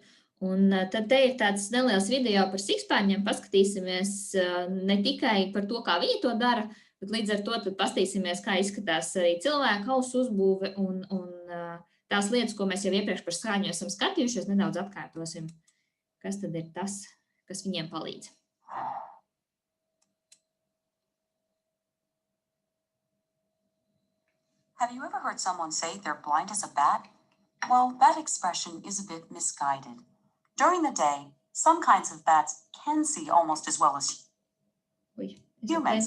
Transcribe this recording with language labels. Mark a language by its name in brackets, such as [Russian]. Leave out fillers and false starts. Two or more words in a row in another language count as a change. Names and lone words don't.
[Latvian] Un tad te ir tāds neliels video par sikspārņiem, paskatīsimies ne tikai par to, kā viņi to dara, bet līdz ar to tad paskatīsimies, kā izskatās arī cilvēka ausu uzbūve un tās lietas, ko mēs jau iepriekš par skaņu esam skatījušies, nedaudz atkārtosim, kas tad ir tas, kas viņiem palīdz. [English] Have you ever heard someone say they're blind as a bat? Well, that expression is a bit misguided. During the day, some kinds of bats can see almost as well as humans.